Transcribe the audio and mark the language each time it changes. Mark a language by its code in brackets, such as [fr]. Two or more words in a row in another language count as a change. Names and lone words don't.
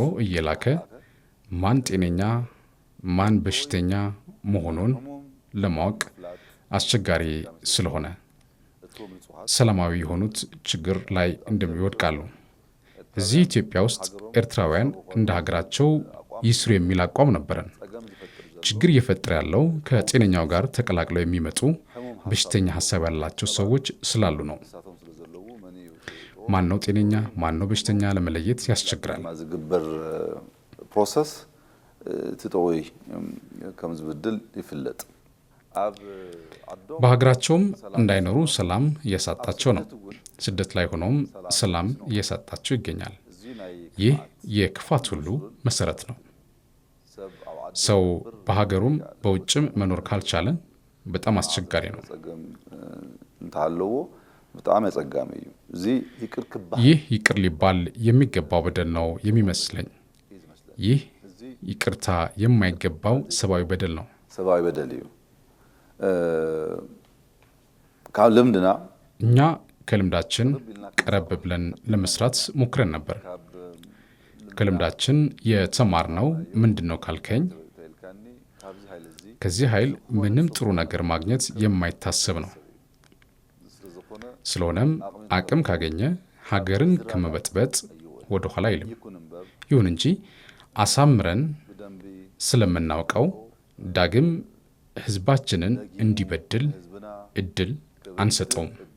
[am] እየላከ ማን ጤነኛ ማን በሽተኛ መሆኑን ለማወቅ አስቸጋሪ ስለሆነ ሰላማዊ የሆኑት ችግር ላይ እንደሚወድቃሉ። እዚህ ኢትዮጵያ ውስጥ ኤርትራውያን እንደ ሀገራቸው ይስሩ የሚል አቋም ነበረን። ችግር እየፈጠረ ያለው ከጤነኛው ጋር ተቀላቅለው የሚመጡ በሽተኛ ሀሳብ ያላቸው ሰዎች ስላሉ ነው። ማን ነው ጤነኛ ማን ነው በሽተኛ ለመለየት ያስቸግራል። [ti] ዝግበር ፕሮሰስ ትጠወይ ከም ዝብድል ይፍለጥ። [am] በሀገራቸውም እንዳይኖሩ ሰላም እያሳጣቸው ነው። ስደት ላይ ሆኖም ሰላም እያሳጣቸው ይገኛል። ይህ የክፋት ሁሉ መሰረት ነው። ሰው በሀገሩም በውጭም መኖር ካልቻለ በጣም አስቸጋሪ ነው። ይህ ይቅር ሊባል የሚገባው በደል ነው የሚመስለኝ። ይህ ይቅርታ የማይገባው ሰብአዊ በደል ነው። [ti] ሰብአዊ በደል እዩ። ካብ ልምድና [am] እኛ ከልምዳችን ቀረብ ብለን ለመስራት ሞክረን ነበር። ከልምዳችን የተማርነው ምንድነው ካልከኝ፣ ከዚህ ኃይል ምንም ጥሩ ነገር ማግኘት የማይታሰብ ነው። ስለሆነም አቅም ካገኘ ሀገርን ከመበጥበጥ ወደ ኋላ አይልም። ይሁን እንጂ አሳምረን ስለምናውቀው ዳግም ህዝባችንን እንዲበድል እድል አንሰጠውም።